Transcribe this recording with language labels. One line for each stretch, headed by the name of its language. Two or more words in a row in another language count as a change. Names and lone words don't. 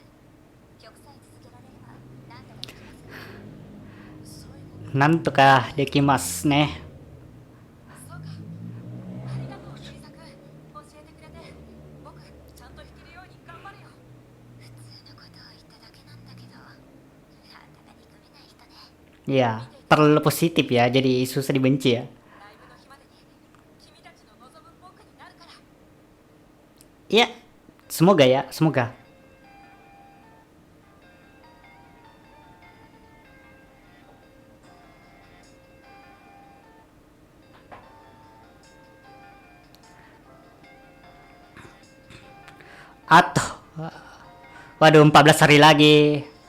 Japanese: 曲さえ続けられれば何とかできます。最後。なんとかできますね。そうか。ありがとう、リリサ君。教えてくれて。僕、ちゃんと弾けるように頑張るよ。普通のことを言っただけなんだけど、なんだか憎めない人ね。
Indonesian: Iya, terlalu positif ya, jadi susah dibenci ya.
Japanese: ライブの日までに君たちの望む僕になるから。
Indonesian: Iya, semoga ya, semoga. Atau waduh 14 hari lagi.